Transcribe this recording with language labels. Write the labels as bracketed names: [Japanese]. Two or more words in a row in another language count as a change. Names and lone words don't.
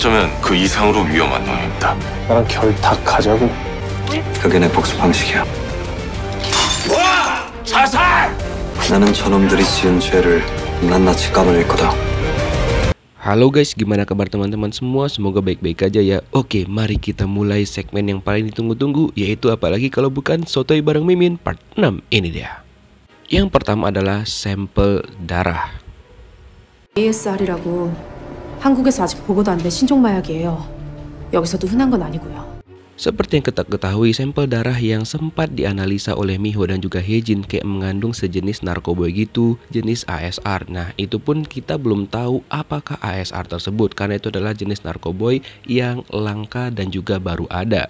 [Korean] 어쩌면 그 이상으로 위험한 놈입니다. 나랑 결탁하자고. 그게 내 복수 방식이야. 와! 자살! 나는 저놈들이 지은 죄를 낱낱이 까발릴 거다. [Indonesian] Halo guys, gimana kabar teman-teman semua? Semoga baik-baik aja ya. Oke, mari kita mulai segmen yang paling ditunggu-tunggu, yaitu apalagi kalau bukan Sotoy bareng Mimin part 6. Ini dia. Yang pertama adalah sampel darah. [Korean] ASR이라고 한국에서 아직 보고도 안 된 신종 마약이에요. 여기서도 흔한 건 아니고요. [Indonesian] Seperti yang kita ketahui, sampel darah yang sempat dianalisa oleh Miho dan juga Hae-jin kayak mengandung sejenis narkoboy gitu, jenis ASR. Nah, itu pun kita belum tahu apakah ASR tersebut, karena itu adalah jenis narkoboy yang langka dan juga baru ada.